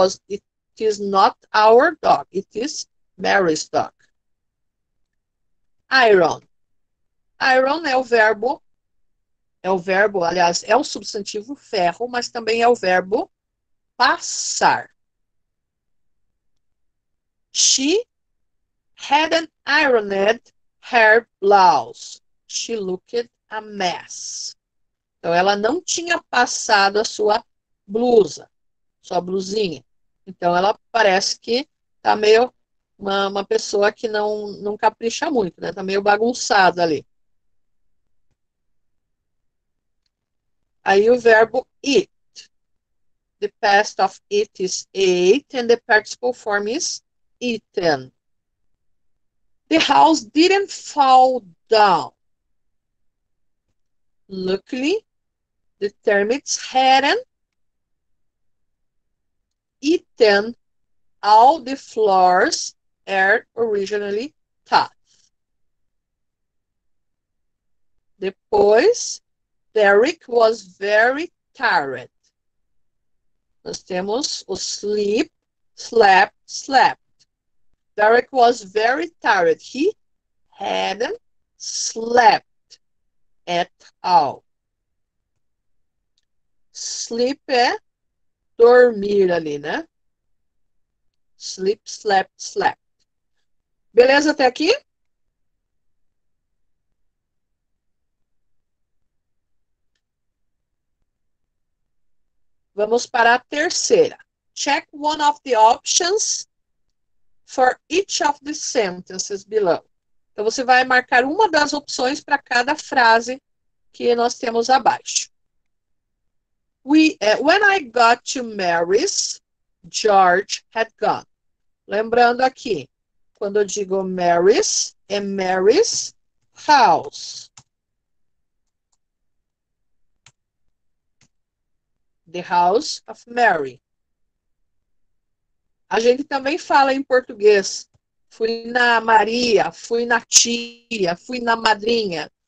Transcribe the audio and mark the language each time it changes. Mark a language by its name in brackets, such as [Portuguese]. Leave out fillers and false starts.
[English] It is not our dog. It is Mary's dog. [Portuguese] Iron. Iron é o verbo, aliás, é o substantivo ferro, mas também é o verbo passar. [English] She hadn't ironed her blouse. She looked a mess. [Portuguese] Então, ela não tinha passado a sua blusa, sua blusinha. Então, ela parece que tá meio uma pessoa que não capricha muito, né? Tá meio bagunçada ali. Aí o verbo eat. [English] The past of it is ate and the participle form is eaten. The house didn't fall down. Luckily, the termites hadn't eaten all the floors are originally taught. [Portuguese] Depois, [English] Derek was very tired. [Portuguese] Nós temos o sleep, slept, slept. [English] Derek was very tired. He hadn't slept at all. [Portuguese] Sleep é dormir ali, né? Sleep, slept, slept. Beleza até aqui? Vamos para a terceira. [English] Check one of the options for each of the sentences below. [Portuguese] Então, você vai marcar uma das opções para cada frase que nós temos abaixo. [English] When I got to Mary's, George had gone. [Portuguese] Lembrando aqui, quando eu digo Mary's, é Mary's house. [English] The house of Mary. [Portuguese] A gente também fala em português. Fui na Maria, fui na tia, fui na madrinha.